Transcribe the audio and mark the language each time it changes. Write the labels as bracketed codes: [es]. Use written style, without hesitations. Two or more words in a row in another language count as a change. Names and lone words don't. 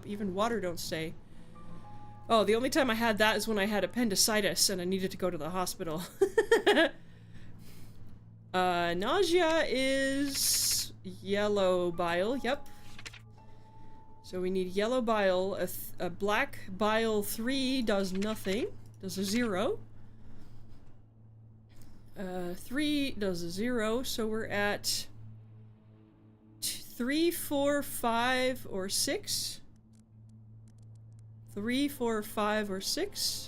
[en] Even water don't stay. Oh, the only time I had that is when I had appendicitis and I needed to go to the hospital. Nausea is... yellow bile, yep. So we need yellow bile. A black bile 3 does nothing. Does a 0. 3 does a 0, so we're at 3, 4, 5, or 6. 3, 4, 5, or 6.